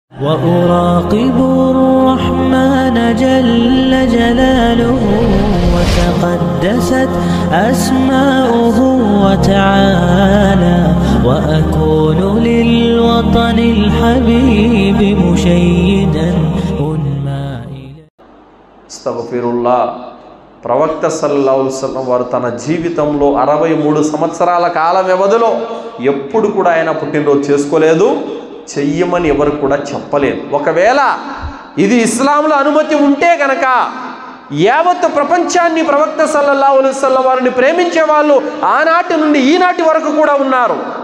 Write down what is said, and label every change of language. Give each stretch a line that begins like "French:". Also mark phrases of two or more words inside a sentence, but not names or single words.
Arabic: وأراقب الرحمن جل جلاله وتقدست أسماؤه وتعالى وأكون للوطن الحبيب مشيدا أنمى استغفر الله.
Telugu: ప్రవక్త
Arabic: صلى الله عليه وسلم
Telugu: వారు తన జీవితంలో 63 సంవత్సరాల కాల వ్యవధిలో ఎప్పుడు కూడా ఆయన పుట్టినరోజు చేసుకోలేదు, చెయ్యమని ఎవరు కూడా చెప్పలేదు. ఒకవేళ ఇది ఇస్లాంలో అనుమతి ఉంటే కనుక యావత్ ప్రపంచాన్ని ప్రవక్త
Arabic: صلى الله عليه وسلم
Telugu: వారిని ప్రేమించే వాళ్ళు ఆనాటి నుండి ఈనాటి వరకు కూడా ఉన్నారు.